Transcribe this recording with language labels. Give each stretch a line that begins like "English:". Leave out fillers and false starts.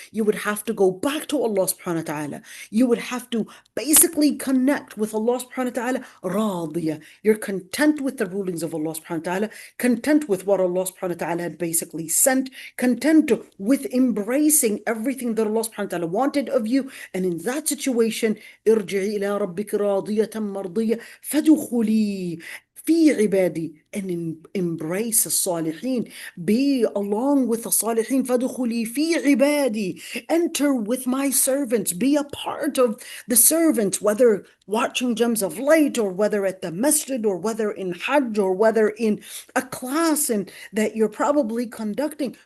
English: You would have to go back to Allah subhanahu wa ta'ala. You would have to basically connect with Allah subhanahu wa ta'ala radiyah. You're content with the rulings of Allah subhanahu wa ta'ala, content with what Allah subhanahu wa ta'ala had basically sent, content with embracing everything that Allah subhanahu wa ta'ala wanted of you. And in that situation,
Arabic: ارجعي إلى ربك راضية مرضية فادخلي في عبادي,
English: and embrace الصالحين. Be along with the صالحين.
Arabic: فادخلي في عبادي.
English: Enter with my servants. Be a part of the servants, whether watching Gems of Light, or whether at the masjid, or whether in Hajj, or whether in a class and that you're probably conducting.